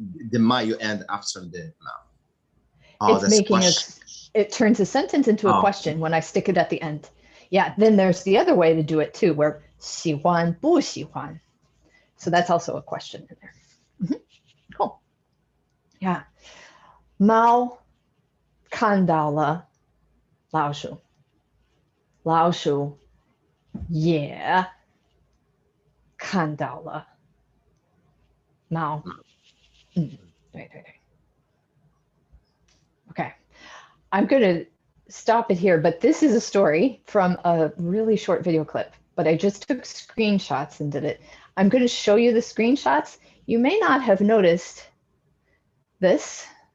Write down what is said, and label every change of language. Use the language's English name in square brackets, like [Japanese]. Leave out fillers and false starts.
[English] The ma you add after the ma. Oh, it's making it turns a sentence into a question when I stick it at the end. Yeah, then there's the other way to do it too, where [Chinese] 喜欢不喜欢. [English] So that's also a question in there. Cool. Yeah. [Chinese] Mao 看到了老鼠，老鼠也看到了猫。对对对。 [English] Okay. I'm going to stop it here, but this is a story from a really short video clip, but I just took screenshots and did it. I'm going to show you the screenshots. You may not have noticed this.